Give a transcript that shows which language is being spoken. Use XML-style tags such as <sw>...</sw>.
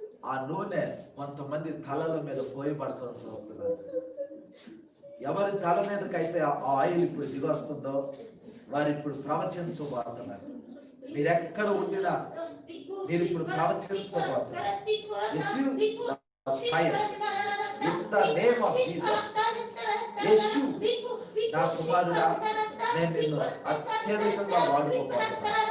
<te>ఆ నూనె కొంతమంది తలల మీద పోయబడతాం చూస్తున్నారు. ఎవరి తల మీదకైతే ఆ ఆయిల్ ఇప్పుడు దిగొస్తుందో వారు ఇప్పుడు ప్రవచించబోతున్నారు. మీరెక్కడ ఉండినా మీరు ఇప్పుడు ప్రవచించబోతున్నారు.</te> <en>Receive the fire in the name of Jesus.</en> <te>యేసు నా కుమారుడా, నేను నిన్ను అత్యధికంగా వాడుకోబోతున్నాను.</te>